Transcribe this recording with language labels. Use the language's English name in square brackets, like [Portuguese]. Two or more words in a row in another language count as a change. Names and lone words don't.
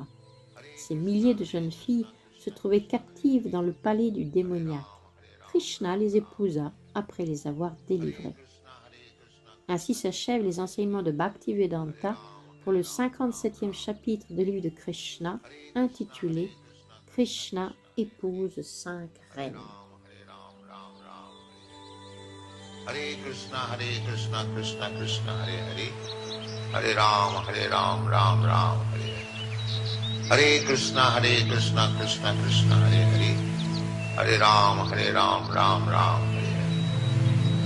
[French] Ces milliers de jeunes filles se trouvaient captives dans le palais du démoniaque. Krishna les épousa après les avoir délivrées. Ainsi s'achèvent les enseignements de Bhaktivedanta pour le 57e chapitre du livre de Krishna, intitulé « Krishna épouse 5 reines ». [Sanskrit] Hare Krishna, Krishna Krishna, Hare Hare. Hare Ram, Ram Ram, Hare Hare. Hare Krishna, Krishna Krishna, Hare Hare. Hare Ram, Ram Ram, Hare Hare.